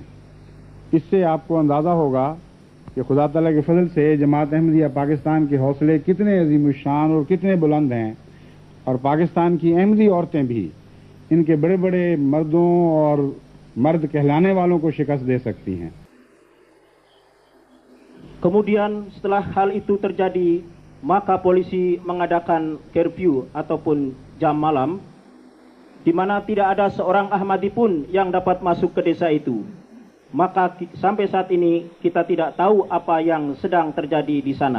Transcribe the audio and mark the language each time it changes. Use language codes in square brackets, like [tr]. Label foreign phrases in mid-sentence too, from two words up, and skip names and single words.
[ur] اس سے آپ کو اندازہ ہوگا کہ خدا تعالیٰ کے فضل سے جماعت احمدیہ پاکستان کے حوصلے کتنے عظیم الشان اور کتنے بلند ہیں، اور پاکستان کی احمدی عورتیں بھی ان کے بڑے بڑے مردوں اور مرد کہلانے والوں کو شکست دے سکتی ہیں. [id] Kemudian setelah hal itu terjadi, maka polisi mengadakan curfew ataupun jam malam, di mana tidak ada seorang Ahmadi pun yang dapat masuk ke desa itu. Maka sampai saat ini kita tidak tahu apa yang sedang terjadi di sana.